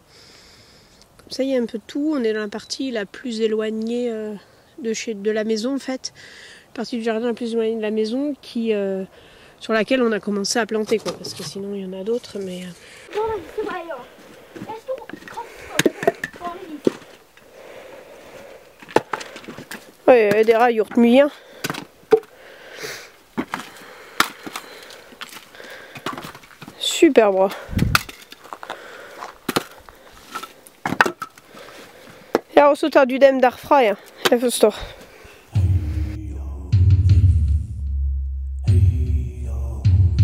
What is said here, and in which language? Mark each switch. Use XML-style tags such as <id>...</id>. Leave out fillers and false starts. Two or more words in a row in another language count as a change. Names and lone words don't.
<fr>Comme ça, il y a un peu de tout. On est dans la partie la plus éloignée de la maison en fait. La partie du jardin la plus éloignée de la maison sur laquelle on a commencé à planter, quoi, parce que sinon il y en a d'autres, mais... Ouais,</fr> <no>det har gjort mye. Super bra. Jeg har også tatt ut dem derfra, ja. Jeg forstår.</no>